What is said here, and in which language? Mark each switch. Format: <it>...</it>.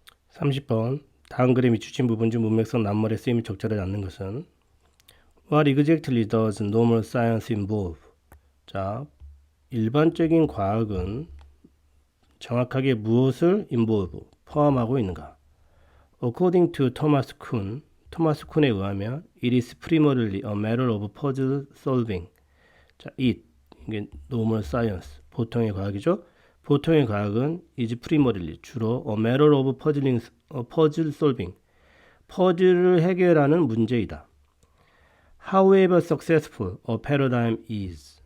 <ko>30번 다음 그림이 주신 부분 중 문맥성 낱말의 쓰임이 적절하지 않는 것은</ko> <en>What exactly does normal science involve?</en> <ko>자, 일반적인 과학은 정확하게 무엇을 involve, 포함하고 있는가?</ko> <en>According to Thomas Kuhn,</en> <ko>토마스 쿤에 의하면</ko> <en>it is primarily a matter of puzzle solving.</en> <ko>자, 이게 normal science, 보통의 과학이죠. 보통의 과학은</ko> <en>is primarily,</en> <ko>주로</ko> <en>a matter of puzzle solving,</en> <ko>퍼즐을 해결하는 문제이다.</ko> <en>However successful a paradigm is.</en>